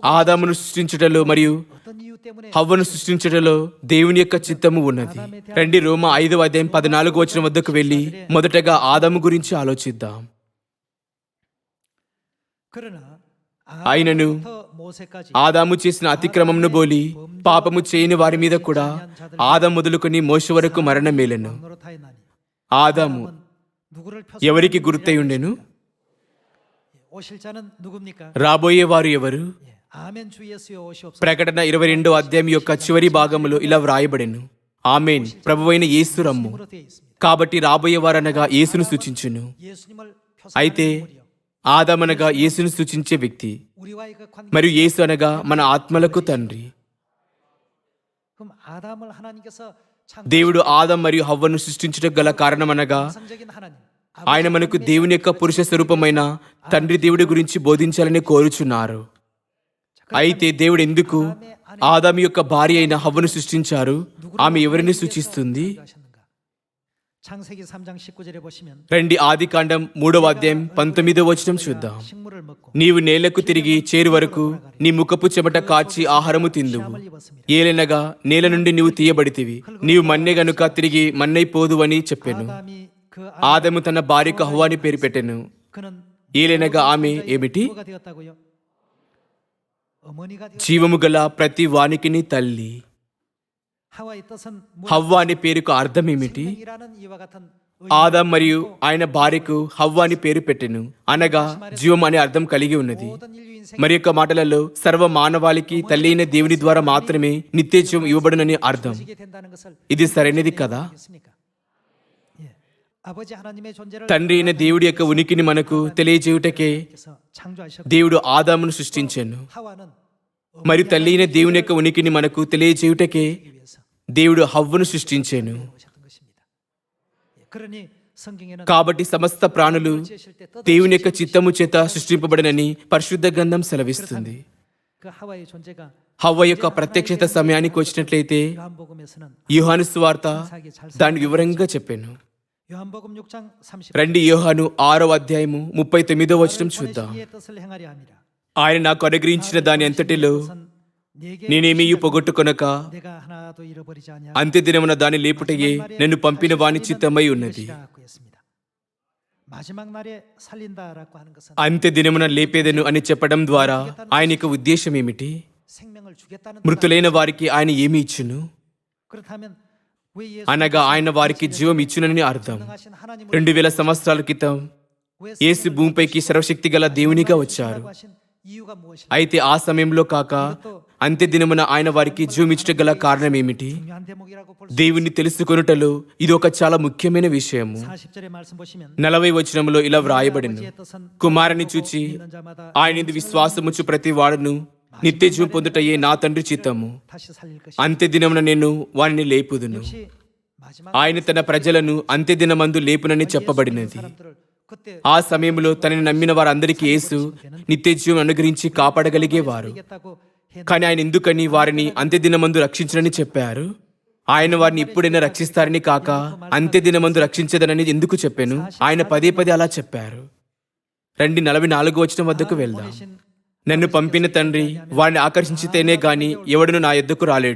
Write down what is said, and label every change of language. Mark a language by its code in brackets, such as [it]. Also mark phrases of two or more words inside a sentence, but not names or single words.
[te] ఆదామును సృష్టించుటలో మరియు [ko] 어떤 이유 때문에 [te] హవ్వను సృష్టించుటలో దేవుని యొక్క చిత్తము ఉన్నది. రండి రోమ 5వ అధ్యాయం 14వ వచనం వద్దకు వెళ్ళి మొదటగా ఆదాము గురించి ఆలోచిద్దాం. [ko] 그러나 [te] ఆయనను [ko] 아담부터 모세까지 [te] ఆదాము చేసిన అతిక్రమమును బోలి పాపము చేయని వారి మీద కూడా ఆదాము మొదలుకొని మోషే వరకు మరణం మేలెను. [ko] 노릇하였나니 [te] ఆదాము [ko] 누구를 펴 [te] ఎవరికి గుర్తై ఉండెను? [ko] 오실 자는 누굽니까? [te] రాబోయే వారు ఎవరు? [ko] 예, 아멘 주 예수여 오시옵소서. [te] ప్రకటన 22వ అధ్యాయం యొక్క చివరి భాగములో ఇలా వ్రాయబడెను, ఆమేన్, ప్రభువైన యేసు రమ్ము. [ko] 으로 되어 있습니다. [te] కాబట్టి రాబోయే వారనగా యేసును సూచించును. [ko] 예수님을 [te] అయితే [ko] 표상하는 인물이요. [te] ఆదామనగా యేసును సూచించే వ్యక్తి [ko] 우리와의 그 관계. [te] మరియు యేసు అనగా మన ఆత్మలకు తండ్రి. [ko] 그럼 아담을 하나님께서 [te] దేవుడు ఆదం మరియు హవ్వను సృష్టించుటకు గల కారణమనగా [ko] 창조적인 하나님. [te] ఆయన మనకు దేవుని యొక్క పురుష స్వరూపమైన తండ్రి దేవుడి గురించి బోధించాలని కోరుచున్నారు. అయితే దేవుడు ఎందుకు ఆదాము యొక్క భార్య అయిన హవ్వను సృష్టించారు? ఆమె ఎవరిని సూచిస్తుంది? [ko] 하셨는가? 창세기 3장 19절에 보시면 [te] రండి ఆదికాండం 3వ అధ్యాయం 19వ వచనం చూద్దాం. [ko] 식물을 먹고 [te] నీవు నేలకు తిరిగి చేరు వరకు నీ ముఖపు చెమట కాచి ఆహారము తిందువు. ఏలెనగా నేల నుండి నీవు తీయబడితివి, నీవు మన్నే గనుక తిరిగి మన్నైపోదు అని చెప్పెను. [ko] 아담이 그 [te] ఆదము తన భార్యకు హవ్వాని పేరు పెట్టెను. [ko] 그는 [te] ఏలెనగా ఆమె ఏమిటి? [ko] 뭐가 되었다고요? 어머니가 되었. [te] జీవము గల ప్రతి వానికిని తల్లి. [ko] 하와의 뜻은 [te] హవ్వ అనే పేరుకు అర్థం ఏమిటి? [ko] 생명이라는 이와 같은 [te] ఆదాం మరియు ఆయన భార్యకు హవ్వ అని పేరు పెట్టెను, అనగా జీవం అనే అర్థం కలిగి ఉన్నది. [ko] 모든 인류 인생 [te] మరి యొక్క మాటలలో సర్వ మానవాళికి తల్లి అయిన దేవుని ద్వారా మాత్రమే నిత్య జీవం ఇవ్వబడునని అర్థం. [ko] 지게 된다는 것을 [te] ఇది సరైనది కదా? [ko] 알겠습니까? 예. 아버지 하나님의 존재를 [te] తండ్రి అయిన దేవుడి యొక్క ఉనికిని మనకు తెలియజేయుటకే [ko] 그래서 창조하셨고 [te] దేవుడు ఆదామును సృష్టించెను. [ko] 하와는 [te] మరియు తల్లి అయిన దేవుని యొక్క ఉనికిని మనకు తెలియజేయుటకే [ko] 위해서 [te] దేవుడు హవ్వను సృష్టించెను. [ko] 오셨던 것입니다. 예. 그러니 성경에는 [te] కాబట్టి సమస్త ప్రాణులు [ko] 지으실 때 뜻 [te] దేవుని యొక్క చిత్తము చేత సృష్టింపబడినని పరిశుద్ధ గ్రంథం సెలవిస్తుంది. [ko] 그 하와의 존재가 [te] హవ్వ యొక్క ప్రత్యక్షత సమయానికి వచ్చినట్లయితే [ko] 요한복음에서는 [te] యోహాను సువార్త దాని వివరంగా చెప్పాను. [ko] 요한복음 6장 30. [te] రండి యోహాను 6వ అధ్యాయము 39వ వచనం చూద్దాం. [ko] 이의 뜻을 행하려 함이라. [te] ఆయన నాకు అనుగ్రహించిన దాని అంతటిలో [ko] 뜻은 내게 [te] నేనేమీ పొగొట్టుకొనక [ko] 내가 하나도 잃어버리지 않냐. [te] అంత్య దినమున దాని లేపుటయే నన్ను పంపిన వాని చిత్తమై ఉన్నది. [ko] 이것이라고 했습니다. 마지막 날에 살린다라고 하는 것은 [te] అంత్య దినమున లేపేదను అని చెప్పడం ద్వారా ఆయన యొక్క ఉద్దేశం ఏమిటి? [ko] 생명을 주겠다는 [te] మృతులైన వారికి ఆయన ఏమి ఇచ్చును? [ko] 그렇다면 왜 예수 [te] అనగా ఆయన వారికి జీవం ఇచ్చునని అర్థం. [ko] 하신 하나님을 [te] 2000 సంవత్సరాల క్రితం [ko] 왜 [te] యేసు భూమిపైకి సర్వశక్తి గల దేవునిగా వచ్చారు. [ko] 하신 이유가 무엇일까? [te] అయితే ఆ సమయంలో కాక అంత్య దినమున ఆయన వారికి జీవం ఇచ్చుట గల కారణం ఏమిటి? [ko] 중요한 대목이라고 볼 수. [te] దేవుణ్ణి తెలుసుకొనుటలో ఇది ఒక చాలా ముఖ్యమైన విషయము. [ko] 40절의 말씀 보시면 [te] 40వ వచనములో ఇలా వ్రాయబడిను, [ko] 아버지의 뜻은 [te] కుమారుని చూచి [ko] 믿는 자마다 [te] ఆయనది విశ్వాసముచు ప్రతి వాడును నిత్య జీవం పొందుటయే నా తండ్రి చిత్తము. [ko] 다시 살릴 것이. [te] అంత్య దినమున నేను వారిని లేపుదును. [ko] 역시 마지막 [te] ఆయన తన ప్రజలను అంత్య దినమందు లేపునని చెప్పబడినది. [ko] 사람들을 그때 [te] ఆ సమయంలో తనని నమ్మిన వారందరికీ యేసు నిత్యజీవం అనుగ్రహించి కాపాడగలిగేవారు. [ko] 살리겠다고 했는데 [te] కానీ ఆయన ఎందుకని వారిని అంత్యదినమందు రక్షించనని చెప్పారు? ఆయన వారిని ఇప్పుడైనా రక్షిస్తారని కాక అంత్యదినమందు రక్షించదనని ఎందుకు చెప్పాను? ఆయన పదే పదే అలా చెప్పారు. రండి 44వ వచనం వద్దకు వెళ్దాం. నన్ను పంపిన తండ్రి వారిని ఆకర్షించితేనే గాని ఎవడును నా యొద్దకు రాలేడు.